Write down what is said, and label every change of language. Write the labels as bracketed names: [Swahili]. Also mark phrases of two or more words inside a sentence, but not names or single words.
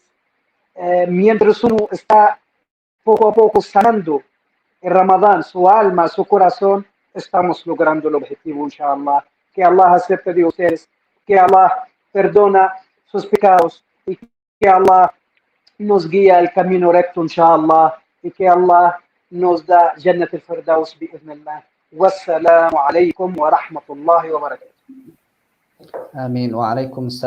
[Spanish] Mientras uno está poco a poco sanando en Ramadán su alma, su corazón, estamos logrando el objetivo, inshallah. Que Allah acepte de ustedes, que Allah perdona sus pecados y que Allah nos guía el camino recto, inshallah, y que Allah nos da [Arabic] جنة الفردوس بإذن الله. والسلام عليكم ورحمة الله وبركاته. Amén. وعليكم السلام.